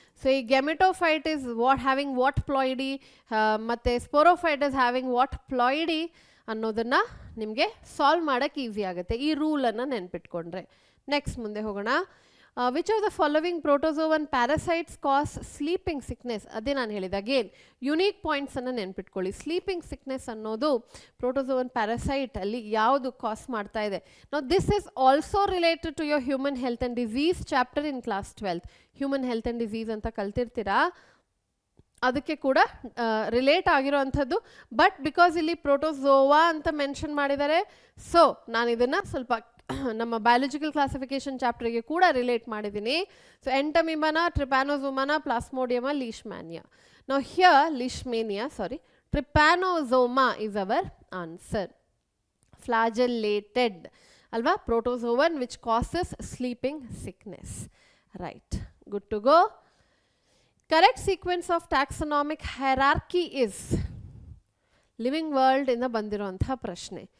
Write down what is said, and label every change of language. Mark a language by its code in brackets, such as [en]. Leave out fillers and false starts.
[en] So a gametophyte is having what ploidy, matte sporophyte is having what ploidy [kn] ಅನ್ನೋದನ್ನು ನಿಮಗೆ solve ಮಾಡೋಕ್ಕೆ easy ಆಗುತ್ತೆ ಈ ರೂಲನ್ನು ನೆನ್ಪಿಟ್ಕೊಂಡ್ರೆ. ನೆಕ್ಸ್ಟ್ ಮುಂದೆ ಹೋಗೋಣ. [en] Which of the following protozoan parasites causes sleeping sickness? [kn] ಅದೇ ನಾನು ಹೇಳಿದ ಅಗೇನ್ ಯುನೀಕ್ ಪಾಯಿಂಟ್ಸನ್ನು ನೆನ್ಪಿಟ್ಕೊಳ್ಳಿ. ಸ್ಲೀಪಿಂಗ್ ಸಿಕ್ನೆಸ್ ಅನ್ನೋದು ಪ್ರೋಟೋಸೋವನ್ ಪ್ಯಾರಾಸೈಟ್ ಅಲ್ಲಿ ಯಾವುದು ಕಾಸ್ ಮಾಡ್ತಾ ಇದೆ. [en] ನಾವು this is also related to your human health and disease chapter in class 12. [kn] Human health and disease ಅಂತ ಕಲ್ತಿರ್ತೀರಾ, ಅದಕ್ಕೆ ಕೂಡ ರಿಲೇಟ್ ಆಗಿರೋವಂಥದ್ದು. ಬಟ್ ಬಿಕಾಸ್ ಇಲ್ಲಿ ಪ್ರೋಟೋಝೋವಾ ಅಂತ ಮೆನ್ಷನ್ ಮಾಡಿದ್ದಾರೆ, ಸೊ ನಾನು ಇದನ್ನು ಸ್ವಲ್ಪ ನಮ್ಮ ಬಯಾಲಜಿಕಲ್ ಕ್ಲಾಸಿಫಿಕೇಶನ್ ಚಾಪ್ಟರ್ಗೆ ಕೂಡ ರಿಲೇಟ್ ಮಾಡಿದ್ದೀನಿ. ಸೊ ಎಂಟಮಿಮನ, ಟ್ರಿಪ್ಯಾನೋಝೋಮನ, ಪ್ಲಾಸ್ಮೋಡಿಯಮ, ಲೀಶ್ಮ್ಯಾನಿಯಾ. [en] ನಾವು here Leishmania, sorry, Trypanosoma is our answer. Flagellated ಅಲ್ವಾ, protozoan which causes sleeping sickness. Right, good to go. Correct sequence of taxonomic hierarchy is living world [kn] ಇಂದ ಬಂದಿರೋಂಥ ಪ್ರಶ್ನೆ.